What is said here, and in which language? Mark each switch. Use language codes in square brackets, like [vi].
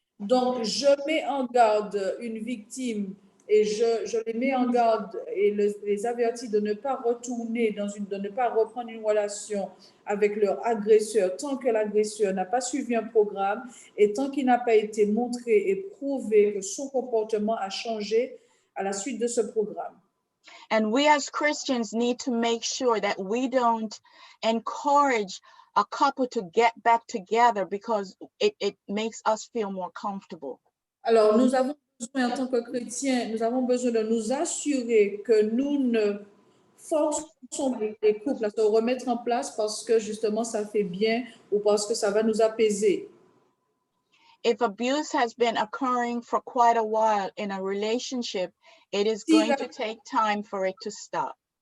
[fr] Donc, je mets en garde une victime et je les mets en garde et les avertis de ne pas retourner de ne pas reprendre une relation avec leur agresseur tant que l'agresseur n'a pas suivi un programme et tant qu'il n'a pas été montré et prouvé que son comportement a changé à la suite de ce programme. [en] And we as Christians need to make sure that we don't encourage a couple to get back together because it makes us feel more comfortable. [fr] Alors, nous avons besoin, en tant que chrétiens, nous avons besoin de nous assurer que nous ne forçons pas les couples à se remettre en place parce que justement ça fait bien ou parce que ça va nous apaiser. [en] If abuse has been occurring for quite a while in a relationship, it is [fr] Si [en] going [fr] la- [en] to take time for it to stop.